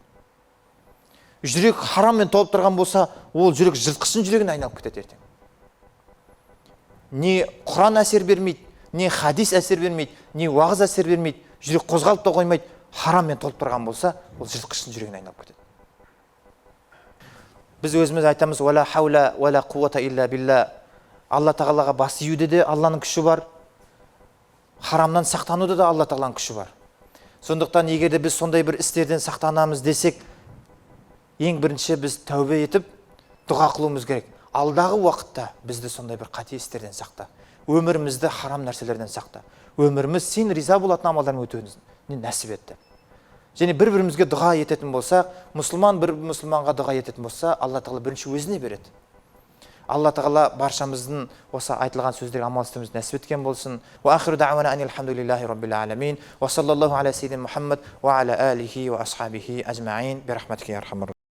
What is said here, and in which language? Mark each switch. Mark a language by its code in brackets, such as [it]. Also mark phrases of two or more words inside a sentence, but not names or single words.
[kk] Жүрек хараммен толып тұрған болса, ол жүрек жыртқыштың жүрегіне айналып кетеді ертең. не Құран әсер бермейді, не хадис әсер бермейді, не уағыз әсер бермейді, жүрек қозғалып та қоймайды, хараммен толып тұрған болса, ол жыртқыштың жүрегіне айналып кетеді. Біз өзіміз айтамыз: [ar] «ولا حول ولا قوة إلا بالله». [kk] Алла тағалаға бас июде де Алланың күші бар, харамнан сақтануда да Алла тағаланың күші бар. Сондықтан егер де біз сондай бір істерден сақтанамыз десек, ең бірінші біз тәубе етіп дұға қылуымыз керек. Алдағы уақытта бізді сондай бір қате істерден сақта, өмірімізді харам нәрселерден сақта, өміріміз сен риза болатын амалдармен өтуімізді нәсіп етті. Және бір-бірімізге дұға ететін болсақ, мұсылман бір мұсылманға дұға ететін болса, Алла тағала бірінші өзіне береді. Алла тағала баршамыздың осы айтылған сөздерге амал істеуімізді нәсіп еткен болсын. [ar] وآخر دعوانا أن الحمد لله رب العالمين. وصلى الله على سيدنا محمد وعلى آله وأصحابه أجمعين. برحمتك يا أرحم